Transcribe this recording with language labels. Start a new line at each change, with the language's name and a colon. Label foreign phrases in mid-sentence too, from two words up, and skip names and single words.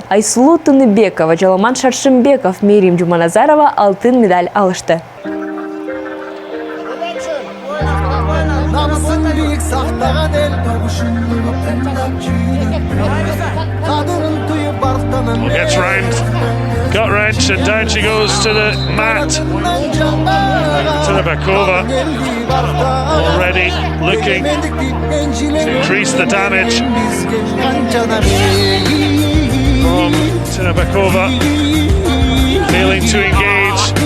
Kyrgyz: Айсулуу Тыныбекова, Жаламан Шаршымбеков, Мерим Жуманазарова алтын медаль алышты.
English: Gets round, gut wrench, and down she goes to the mat. Tynybekova already looking to increase the damage from Tynybekova, failing to engage.